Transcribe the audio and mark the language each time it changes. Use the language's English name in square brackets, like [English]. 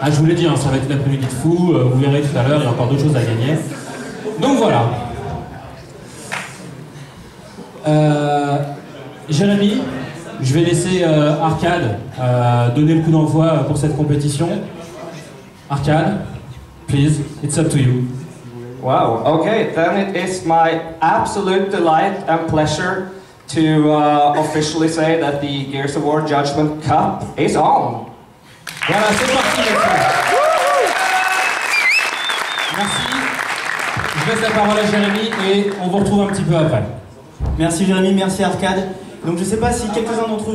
[French] Ah, je vous l'ai dit, hein, ça va être une après-midi de fou, vous verrez tout à l'heure, il y a encore d'autres choses à gagner. Donc voilà. Jérémy, je vais laisser Arcade donner le coup d'envoi pour cette compétition. [English] Arcade, please, it's up to you. Wow, okay, then it is my absolute delight and pleasure to officially say that the Gears of War Judgment Cup is on. [French] Voilà, c'est parti maintenant. Merci. Je laisse la parole à Jérémy et on vous retrouve un petit peu après. Merci Jérémy, merci Arcade. Donc je ne sais pas si quelques-uns d'entre vous